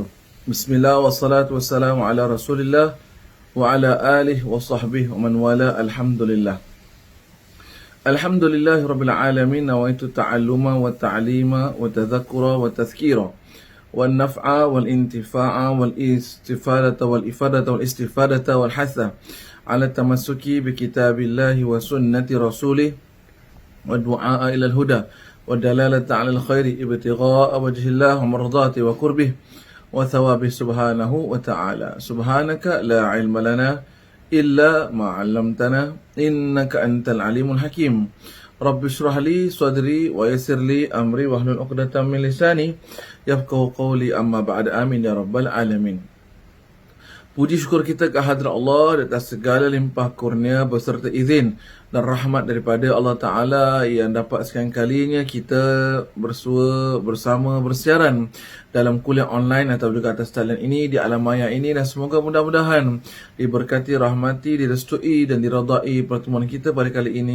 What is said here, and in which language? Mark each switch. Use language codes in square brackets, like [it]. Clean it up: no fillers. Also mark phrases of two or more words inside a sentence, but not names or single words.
[ar] بسم الله والصلاة والسلام على رسول الله وعلى آله وصحبه ومن والاه. الحمد لله. الحمد لله رب العالمين، نويت التعلم والتعليم والتذكر والتذكير والنفع والانتفاع والاستفادة والإفادة والاستفادة والحث على التمسك بكتاب الله وسنة رسوله والدعاء إلى الهدى والدلالة على الخير ابتغاء وجه الله ومرضاته وقربه وثوابه سبحانه وتعالى. سبحانك لا علم لنا إلا ما علمتنا إنك أنت العليم الحكيم. رب اشرح لي صدري ويسر لي أمري واحلل عقدة من لساني يفقهوا قولي أما بعد. آمين يا رب العالمين. [ms] Puji syukur kita ke hadirat Allah atas segala limpah kurnia beserta izin dan rahmat daripada Allah Ta'ala yang dapat sekian kalinya kita bersua bersama bersiaran dalam kuliah online atau juga atas talian ini di alam maya ini, dan semoga mudah-mudahan diberkati, rahmati, direstui dan diradai pertemuan kita pada kali ini.